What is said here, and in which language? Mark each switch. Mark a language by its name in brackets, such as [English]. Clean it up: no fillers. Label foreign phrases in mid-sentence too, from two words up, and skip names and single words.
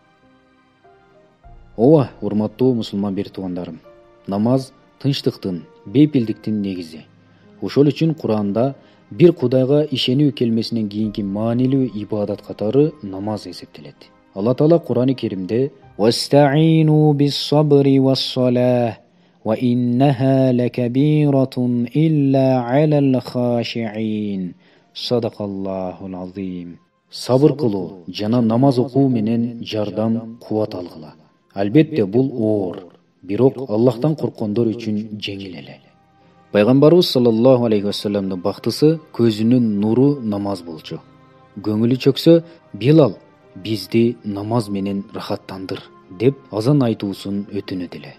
[Kyrgyz] Ооба, урматтуу мусулман бир туугандарым. Намаз тынчтыктын, бейпилдиктин негизи. Ошол үчүн Куранда бир Кудайга ишенүү келмесинен кийинки маанилүү ибадат катары намаз эсептелет. Алла Таала Курани Керимде [Arabic] «واستعينوا بالصبر والصلاة، وإنها لكبيرة إلا على الخاشعين. صدق الله العظيم». [Kyrgyz] Сабыр кылуу жана намаз окуу менен жардам, кубат алгыла. Албетте бул оор, бирок Аллахтан корккондор үчүн жеңил эле. Пайгамбарыбыз [Arabic] صلى الله عليه وسلم [Kyrgyz] бактысы көзүнүн нуру намаз болчу. Көңүлү чөксө, «Билал, бизди намаз менен рахаттандыр» деп азан айтуусун өтүнөт эле.